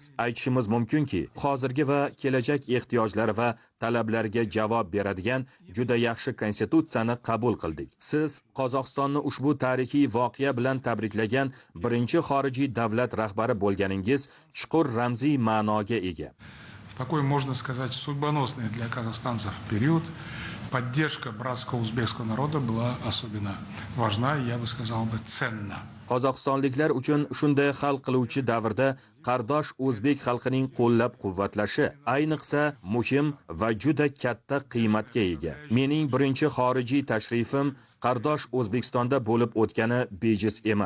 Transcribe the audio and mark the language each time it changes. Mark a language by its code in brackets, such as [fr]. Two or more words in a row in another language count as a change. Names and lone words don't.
[uz] Aytishimiz mumkinki, hozirgi va kelajak ehtiyojlari va talablariga javob beradigan juda yaxshi konstitutsiyani qabul qildik. Siz Qozog'istonni ushbu tarixiy voqea bilan tabriklagan birinchi xorijiy davlat rahbari bo'lganingiz chuqur ramziy ma'noga ega. [ru] В такой, можно сказать, судьбоносный для казахстанцев период поддержка братского узбекского народа была особенно важна, я бы сказал бы, ценна. [uz] Qozog'istonliklar uchun shunday hal qiluvchi davrda qardosh o'zbek xalqining qo'llab-quvvatlashi ayniqsa muhim va juda katta qiymatga ega. Mening birinchi xorijiy tashrifim qardosh O'zbekistonda bo'lib o'tgani bejiz emas.